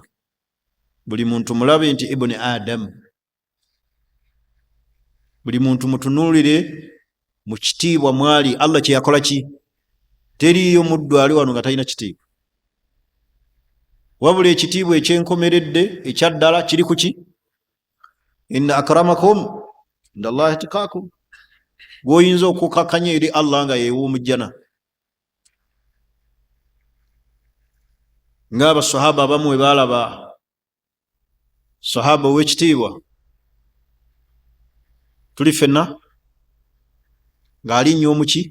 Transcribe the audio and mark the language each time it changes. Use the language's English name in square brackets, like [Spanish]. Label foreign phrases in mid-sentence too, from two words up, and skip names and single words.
[Ganda] Buli muntu mulabe nti ibuni Adam. Buli muntu mutunuulire mu kitiibwa mwali Allah kye yakola ki? Teriyo muddu ali wano nga talina kitiibwa. Wabula ekitiibwa ekyenkomeredde ekyaddala kiri ku ki? [Arabic] إن أكرمكم عند الله أتقاكم. [Ganda] Gwoyinza okukakanya eri Allah nga yeewuumujjana. Ng'abasahaba abamu bwe baalaba sahaba ow'ekitiibwa tuli fenna ng'alinnya omuki?